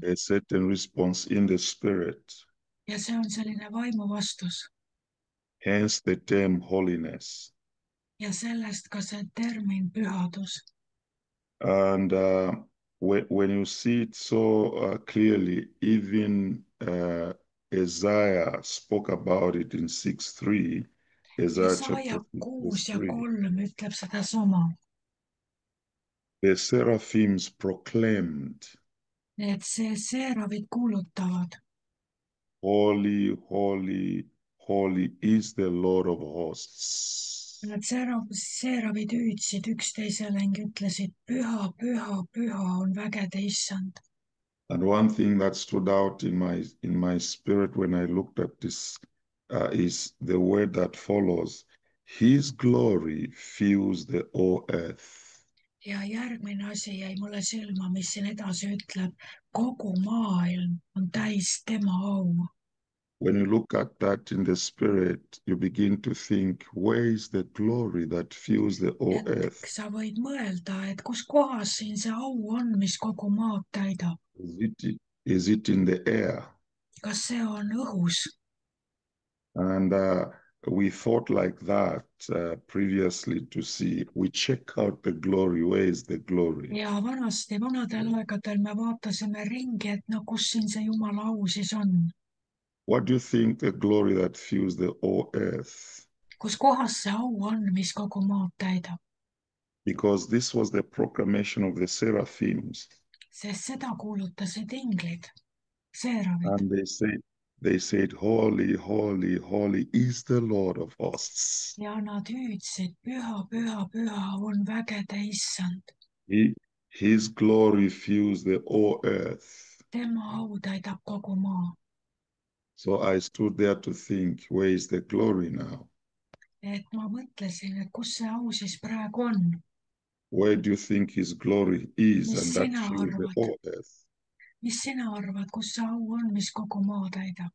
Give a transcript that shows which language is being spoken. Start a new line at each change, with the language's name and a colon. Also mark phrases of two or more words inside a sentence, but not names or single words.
English: A certain response in the spirit.
Estonian: ja see on selline vaimu vastus.
English: Hence the term holiness.
Estonian: ja sellest ka see termin pühadus.
English: And when you see it so clearly, even Isaiah spoke about it in 6:3, Isaiah chapter
Estonian: Jesaja
English: 6, verse 3.
Estonian: 6:3 ütleb sedasama.
English: The seraphims proclaimed,
Estonian: et see seeravid kuulutavad.
English: "Holy, holy, holy is the Lord of hosts."
Estonian: Nad seeravid hüüdsid üksteisele ning ütlesid, püha, püha, püha on vägede issand.
English: And one thing that stood out in my spirit when I looked at this is the word that follows. His glory fills the whole earth.
Estonian: ja järgmine asi jäi mulle silma, mis siin edasi ütleb, kogu maailm on täis tema au.
English: When you look at that in the spirit, you begin to think, where is the glory that fills the whole earth?
Estonian: sa võid mõelda, et kus kohas siin see au on, mis kogu maad täidab.
English: Is it in the air?
Estonian: kas see on õhus?
English: And we thought like that previously to see. We check out the glory. Where is the glory?
Estonian: ja vanadel aegadel me vaatasime ringi, et no kus siin see Jumala au siis on.
English: What do you think the glory that fills the whole earth?
Estonian: kus kohas see au on, mis kogu maad täidab?
English: Because this was the proclamation of the seraphims.
Estonian: sest seda kuulutasid inglid, seeravid.
English: And they said, "Holy, holy, holy is the Lord of hosts."
Estonian: ja nad hüüdsid, püha, püha, püha on vägede issand.
English: His glory fills the whole earth.
Estonian: tema au täidab kogu maa.
English: So I stood there to think, where is the glory now?
Estonian: et ma mõtlesin, et kus see au siis praegu on.
English: Where do you think his glory is?
Estonian: Mis
English: And that
Estonian: sina
English: fills the
Estonian: arvad?
English: whole earth.
Estonian: mis sina arvad, kus see au on, mis kogu maa täidab?